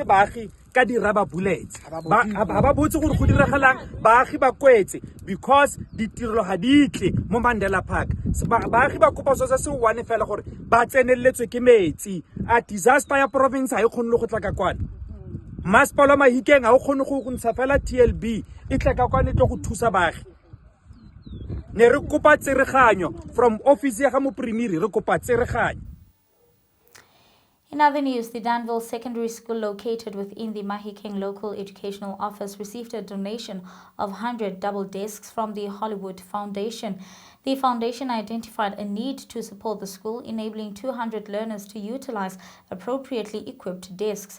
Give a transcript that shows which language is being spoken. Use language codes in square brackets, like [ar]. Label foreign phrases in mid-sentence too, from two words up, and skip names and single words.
[tn] baagi ka di [en] rubber bullets [tn] ba botse gore go diragalang baagi ba kwetse because ditirelo ga ditle mo Mandela Park baagi ba kopa se se one fela gore ba tseneletswe ke metsi a disaster ya province ha e kgonne go tla ka kwana masepala Mahikeng ha o kgonne go ntsha fela TLB e tla ka kwana go thusa baagi ne re kopa tsereganyo [en] from office [tn] ya ga mo primary re kopa tsereganyo. [en] In other news, the Danville Secondary School, located within the Mahikeng Local Educational Office, received a donation of 100 double desks from the Hollywood Foundation. The foundation identified a need to support the school, enabling 200 learners to utilize appropriately equipped desks.